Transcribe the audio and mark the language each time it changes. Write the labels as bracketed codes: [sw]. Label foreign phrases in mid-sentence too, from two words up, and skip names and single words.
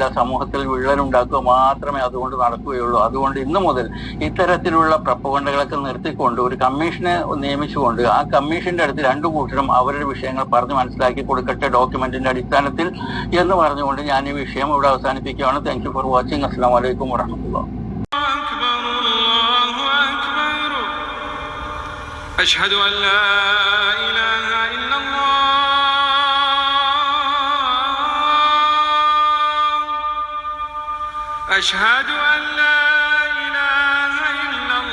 [ml] സമൂഹത്തിൽ വിള്ളലുണ്ടാക്കുക മാത്രമേ അതുകൊണ്ട് നടക്കുകയുള്ളൂ. അതുകൊണ്ട് ഇന്നു മുതൽ ഇത്തരത്തിലുള്ള പ്രൊപ്പഗണ്ടകളൊക്കെ നിർത്തിക്കൊണ്ട് ഒരു കമ്മീഷനെ നിയമിച്ചുകൊണ്ട് ആ കമ്മീഷന്റെ അടുത്ത് രണ്ടു കൂട്ടരും അവരുടെ വിഷയങ്ങൾ പറഞ്ഞ് മനസ്സിലാക്കി കൊടുക്കട്ടെ ഡോക്യുമെന്റിന്റെ അടിസ്ഥാനത്തിൽ എന്ന് പറഞ്ഞുകൊണ്ട് ഞാൻ ഈ വിഷയം ഇവിടെ അവസാനിപ്പിക്കുകയാണ്. [en] thank you for watching. [ar] السلام عليكم ورحمة الله. أشهد أن لا إله إلا الله أشهد أن لا إله إلا